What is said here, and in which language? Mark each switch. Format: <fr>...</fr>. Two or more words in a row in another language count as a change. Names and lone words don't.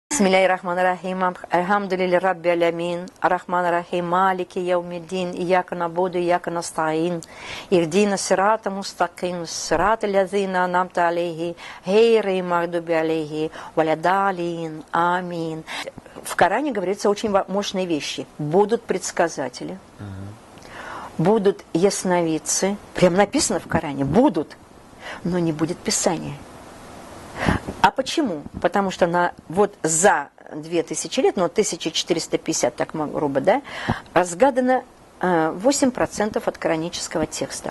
<ar>بسم الله الرحمن الرحيم الحمد لله رب العالمين. الرحمن الرحيم مالك يوم الدين. إياك نعبد وإياك نستعين اهدنا الصراط المستقيم. صراط الذين أنعمت عليهم. غير المغضوب عليهم ولا الضالين آمين.</ar> <ru>В Коране говорится очень мощные вещи. Будут предсказатели. Будут ясновидцы. Прям написано в Коране. Будут. Но не будет Писания. А почему? Потому что вот за 2000 лет, 1450, так грубо, да, разгадано 8% от коранического текста.</ru>